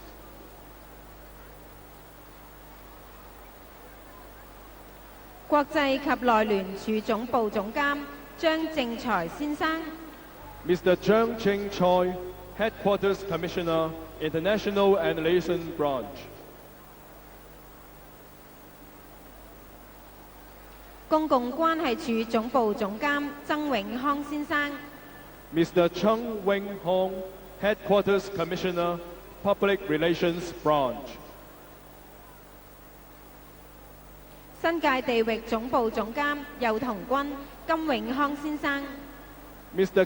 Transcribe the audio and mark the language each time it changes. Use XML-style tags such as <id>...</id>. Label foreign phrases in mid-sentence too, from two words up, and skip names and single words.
<yue>國際及內聯處總部總監張正財先生，</yue> <en>Mr. Zhang Ching Choi, Headquarters Commissioner, International and Liaison Branch.</en> <yue>公共關係處總部總監曾永康先生，</yue> <en>Mr. Chung Wing Hong, Headquarters Commissioner, Public Relations Branch.</en> <yue>新界地域總部總監幼童軍金永康先生，</yue> <en>Mr.</en>